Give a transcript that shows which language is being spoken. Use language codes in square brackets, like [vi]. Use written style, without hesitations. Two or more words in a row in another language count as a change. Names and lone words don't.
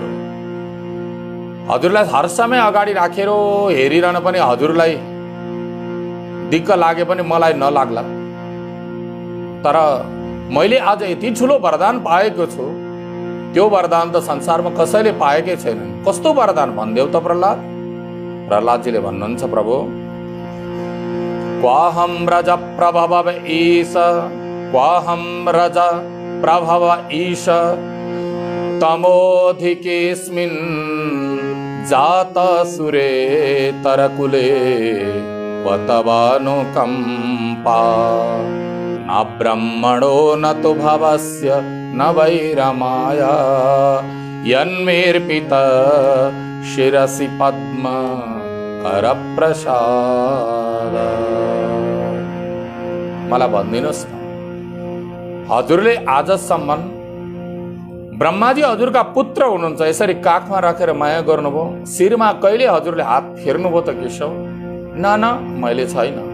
[ne] हजुरलाई हर समय अगाडि राखेर हेरिरहन पनि हजुरलाई दिक्क लागे पनि मलाई नलाग्ला। तर मैले आज यति ठुलो वरदान पाएको छु, त्यो वरदान त संसारमा कसैले पाएकै छैनन्। कस्तो वरदान भन्देऊ त प्रहलाद? प्रहलादजीले भन्नुहुन्छ, [sa] प्रभु, क्वाहं रज प्रभव ईश, क्वाहं रज प्रभव ईश तमोधिकेऽस्मिन् जात सुरे तरकुले वतवानुकम्पा न ब्रह्मणो न तु भवस्य न वैरमाया यन्मेर्पित शिरसि पद्म करप्रसाद। [ne] मलाई भनिदिनुहोस् न, हजुरले आजसम्म ब्रह्माजी हजुरका पुत्र हुनुहुन्छ, यसरी काखमा राखेर माया गर्नुभयो? शिरमा कहिले हजुरले हात फेर्नुभयो त केशव? न, मैले छैन।